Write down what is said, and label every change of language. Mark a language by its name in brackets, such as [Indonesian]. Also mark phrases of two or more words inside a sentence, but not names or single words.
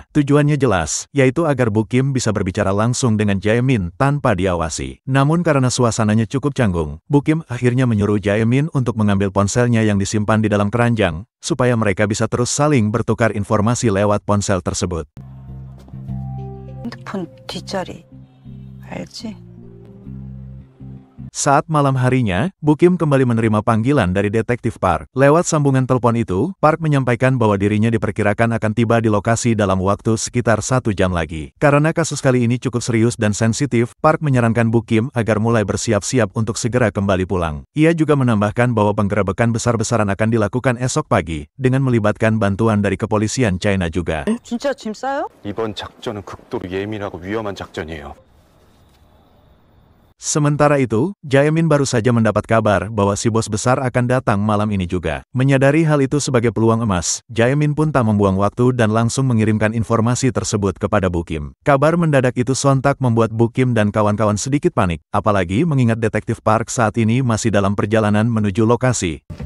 [Indonesian] Tujuannya jelas, yaitu agar Bu Kim bisa berbicara langsung dengan Jaemin tanpa diawasi. Namun karena suasananya cukup canggung, Bu Kim akhirnya menyuruh Jaemin untuk mengambil ponselnya yang disimpan di dalam keranjang, supaya mereka bisa terus saling bertukar informasi lewat ponsel tersebut. [Korean] 핸드폰 뒷자리 알지? [Indonesian] Saat malam harinya, Bu Kim kembali menerima panggilan dari Detektif Park. Lewat sambungan telepon itu, Park menyampaikan bahwa dirinya diperkirakan akan tiba di lokasi dalam waktu sekitar 1 jam lagi. Karena kasus kali ini cukup serius dan sensitif, Park menyarankan Bu Kim agar mulai bersiap-siap untuk segera kembali pulang. Ia juga menambahkan bahwa penggerebekan besar-besaran akan dilakukan esok pagi, dengan melibatkan bantuan dari kepolisian China juga. [Korean] 진짜 짐 싸요? 이번 작전은 극도로 예민하고 위험한 작전이에요. [Indonesian] Sementara itu, Jaemin baru saja mendapat kabar bahwa si bos besar akan datang malam ini juga. Menyadari hal itu sebagai peluang emas, Jaemin pun tak membuang waktu dan langsung mengirimkan informasi tersebut kepada Bu Kim. Kabar mendadak itu sontak membuat Bu Kim dan kawan-kawan sedikit panik, apalagi mengingat Detektif Park saat ini masih dalam perjalanan menuju lokasi.